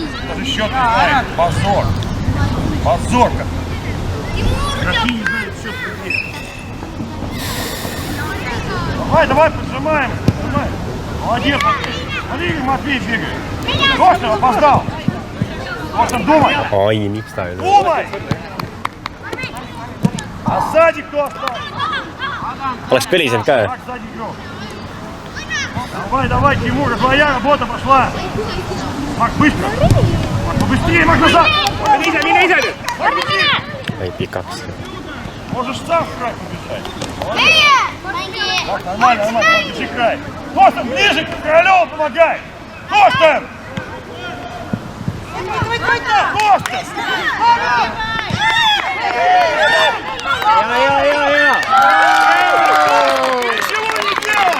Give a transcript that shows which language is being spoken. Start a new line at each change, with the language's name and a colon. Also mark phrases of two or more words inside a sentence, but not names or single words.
Russian: Даже счет не знает. Позор. Позорка. Игроки не знают счет. Давай, поджимаем. Молодец, Матвей. Смотри, Матвей бегает. Точно, опоздал. Точно, думай.
Estonian: Oi, miks ta ei ole?
Russian: Думай. А сзади кто остался?
Estonian: Oleks kõlisenud ka.
Russian: Так, сзади игрок. Давай, Тимур, твоя работа пошла. Мак, быстро. Мак, побыстрее, Мак, назад.
Estonian: Мine ise nüüd. Ei, pikaks.
Russian: Можешь сам в край побежать. Мак, нормально, держи край. Костя, ближе к Королеву помогай. Костя! Костя! Ничего не делай!